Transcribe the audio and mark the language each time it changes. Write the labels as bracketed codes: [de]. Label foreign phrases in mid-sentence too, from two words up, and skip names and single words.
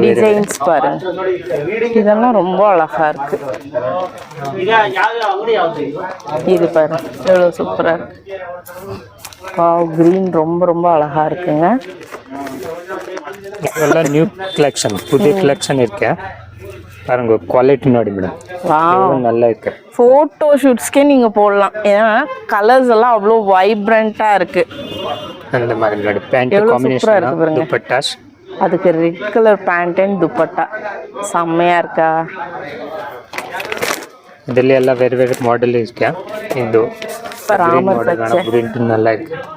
[ta] டிசைன்ஸ் பாருங்க, இதெல்லாம் ரொம்ப அழகா இருக்கு. இது பாருங்க எவ்வளவு சூப்பரா இருக்கு. வாவ், கிரீன் ரொம்ப ரொம்ப அழகா இருக்குங்க. இதெல்லாம் [en] new collection, [ta] புதிய கலெக்ஷன் இருக்கு பாருங்க. [kn] குவாலிட்டி ನೋಡಿ ಮೇಡಂ, [ta] வாவ் நல்லா இருக்கு. [en] photo shoots [ta] நீங்கள் போடலாம். ஏன்னா கலர்ஸ் எல்லாம் அவ்வளோ வைப்ரண்ட்டாக இருக்கு. அந்த மாதிரி ನೋಡಿ [en] pant combination [ta] துப்பட்டாஸ். அதுக்கு [en] red colour pant and [ta] துப்பட்டா செம்மையாக இருக்கா. [kn] ಇದರಲ್ಲಿ ಎಲ್ಲ ಬೇರೆ ಬೇರೆ ಮಾಡೆಲ್ ಇருக்கு. ಇದು [ta] ராமர் பச்சை ಪ್ರಿಂಟ್ நல்லா இருக்கு.